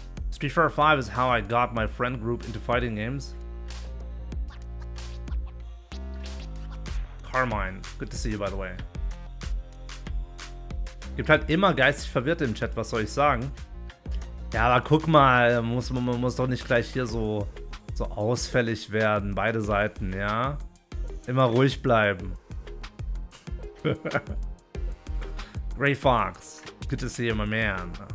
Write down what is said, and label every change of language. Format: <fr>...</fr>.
<en>Street Fighter 5 is how I got my friend group into fighting games. Carmine, good to see you, by the way.</en> <de>Gibt halt immer geistig Verwirrte im Chat, was soll ich sagen? Ja, aber guck mal, man muss doch nicht gleich hier so ausfällig werden, beide Seiten, ja? Immer ruhig bleiben.</de> <en>Grey Fox, good to see you, my man.</en>